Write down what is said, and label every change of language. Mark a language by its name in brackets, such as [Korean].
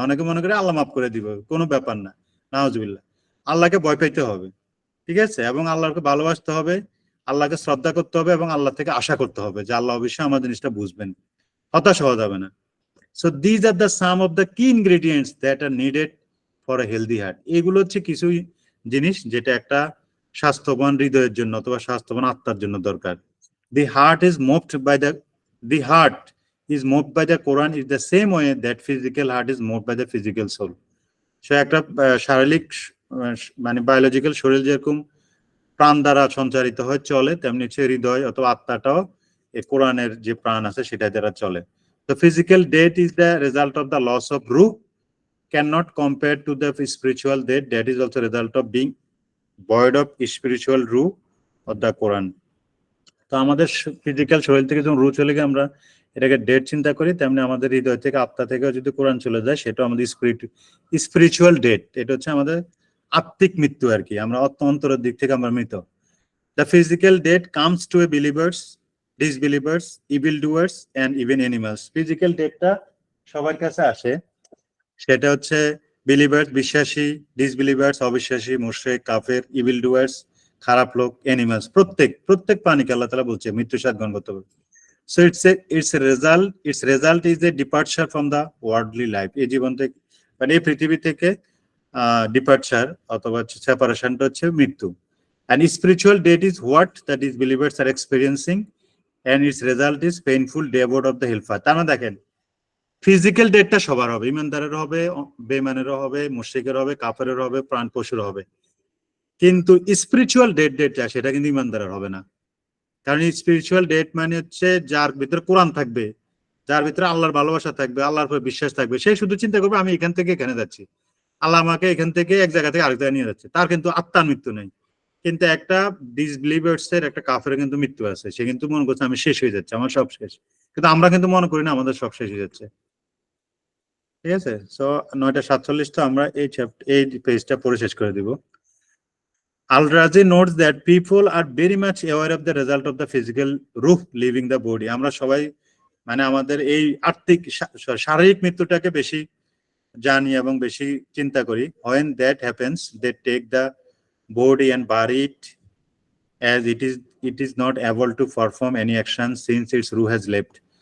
[Bangla] অনেকে মনে করে আল্লাহ মাফ করে দিবে, কোনো ব্যাপার না, নাউজুবিল্লাহ। আল্লাহকে ভয় পেতে হবে, ঠিক আছে, এবং আল্লাহকে ভালোবাসতে হবে, আল্লাহকে শ্রদ্ধা করতে হবে, এবং আল্লাহ থেকে আশা করতে হবে যে আল্লাহ অবশ্যই আমার জিনিসটা বুঝবেন, হতাশ হওয়া যাবে না। [English] So these are the some of the key ingredients that are needed for a healthy heart. [Bangla] এগুলো হচ্ছে কিছু জিনিস যেটা একটা স্বাস্থ্যবান হৃদয়ের জন্য অথবা স্বাস্থ্যবান আত্মার জন্য দরকার। [English] The heart is moved by the heart is moved by the Quran is the same way that physical heart is moved by the physical soul. [Bangla] So একটা শারীরিক মানে বায়োলজিক্যাল শরীর যেরকম প্রাণ দ্বারা সঞ্চারিত হয় চলে, তেমনি হচ্ছে হৃদয় অথবা আত্মাটাও এই কোরআনের যে প্রাণ আছে সেটা দ্বারা চলে। [English] The physical death is the result of the loss of ruh, cannot compare to the spiritual death that is also result of being void of spiritual ruh of the Quran. [Bangla] তো আমাদের ফিজিক্যাল শরীর থেকে যখন রুহ চলে গিয়ে আমরা এটাকে ডেড চিন্তা করি, তেমনি আমাদের হৃদয় থেকে আত্মা থেকে যদি কোরআন চলে যায়, সেটা আমাদের স্পিরিচুয়াল ডেড। এটা হচ্ছে আমাদের আত্মিক মৃত্যু আর কি, আমরা অন্তরের দিক থেকে আমরা মৃত। [English] The physical death comes to a believers, disbelievers, evil doers and even animals. [Bangla] Physical ডেথটা সবার কাছে আসে, সেটা হচ্ছে বিলিভার্স বিশ্বাসী, ডিসবিলিভার্স অবিশ্বাসী, মুশরিক, কাফের, ইভিল ডুয়ার্স খারাপ লোক, অ্যানিমালস প্রত্যেক প্রাণীকে আল্লাহ তাআলা বলছে মৃত্যুর সাথে গ্রহণ করতে হবে। [English] So its result is a departure from the worldly life. [Bangla] এই জীবন থেকে মানে এই পৃথিবী থেকে ডিপার্চার অথবা সেপারেশনটা হচ্ছে মৃত্যু। [English] And spiritual death is what that is believers are experiencing, and its result is painful day abode of the hellfire. [Bangla] তার মানে দেখেন ফিজিক্যাল ডেথটা সবার হবে, ইমানদারের হবে, বেঈমানেরও হবে, মুশরিকের হবে, কাফেরের হবে, প্রাণ পশুর হবে। কিন্তু স্পিরিচুয়াল ডেথটা সেটা কিন্তু ইমানদারের হবে না। কারণ স্পিরিচুয়াল ডেথ মানে হচ্ছে যার ভিতরে কোরআন থাকবে, যার ভিতরে আল্লাহর ভালোবাসা থাকবে, আল্লাহর উপর বিশ্বাস থাকবে, সে শুধু চিন্তা করবে আমি এখান থেকে এখানে যাচ্ছি, আল্লাহ আমাকে এখান থেকে এক জায়গা থেকে আরেক জায়গায় নিয়ে যাচ্ছে। তার কিন্তু আত্মার মৃত্যু নেই। কিন্তু একটা ডিসবিলিভার্স এর, একটা কাফের কিন্তু মৃত্যু আছে, সে কিন্তু মনে করছে আমি শেষ হয়ে যাচ্ছে, আমার সব শেষ। কিন্তু আমরা কিন্তু মনে করি না আমাদের সব শেষ হয়ে যাচ্ছে। ঠিক আছে, সো 9:47 তো আমরা এই পেজটা পড়ে শেষ করে দিব। [English] Al-Razi notes that people are very much aware of the result of the physical ruh leaving the body. [Bangla] আমরা সবাই মানে আমাদের এই আত্মিক শারীরিক মৃত্যুটাকে বেশি জানি এবং বেশি চিন্তা করি। [English] When that happens, they take the body and bury it as it is not able to perform any action since its ruh has left.